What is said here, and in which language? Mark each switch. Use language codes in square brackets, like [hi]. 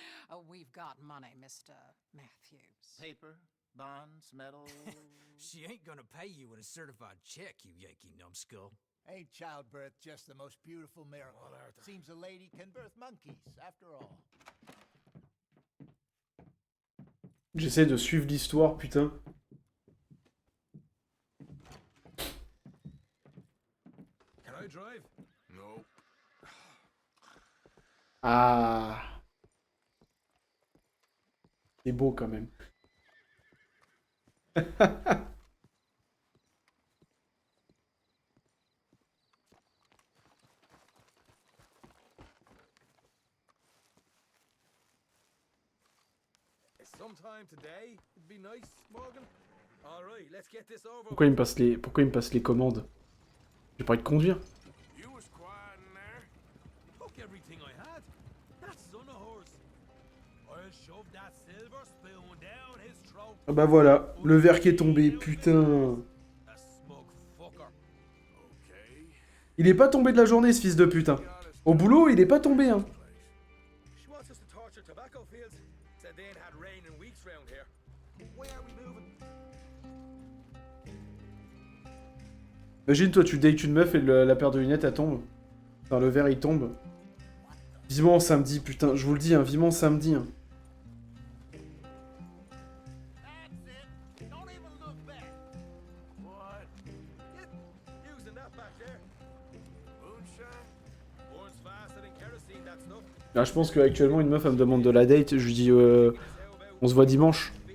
[en] Oh, we've got money, Mr. Matthews. Paper, bonds, metal. She ain't gonna pay you with a certified check, you Yankee numbskull. Ain't childbirth just the most beautiful miracle? Seems a lady can birth monkeys, after all. [fr] J'essaie de suivre l'histoire, putain. [en] Can I drive? No. Ah. [fr] C'est beau, quand même. [en] Sometime today, it'd be nice, Morgan. All right, let's get this over. [fr] Pourquoi il me passe les commandes? J'ai pas envie de conduire. [en] You was quiet in there. Took everything I had. That son of hers. I'll shove that silver spoon down his throat. [fr] Ah bah voilà, le verre qui est tombé, putain. [en] A smug fucker. Okay. [fr] Il est pas tombé de la journée, ce fils de putain. Au boulot, il est pas tombé, hein. [en] She wants us to torture tobacco fields. Said they ain't had rain in weeks round here. Where are we moving? [fr] Imagine, toi, tu dates une meuf et la paire de lunettes, elle tombe. Enfin, le verre, il tombe. Vivement samedi, putain, je vous le dis, hein, vivement samedi. Hein. [en] What? Using that back there. Moonshine? Burns faster than kerosene, that stuff. [fr] Là, je pense qu'actuellement, une meuf, elle me demande de la date. Je lui dis, on se voit dimanche.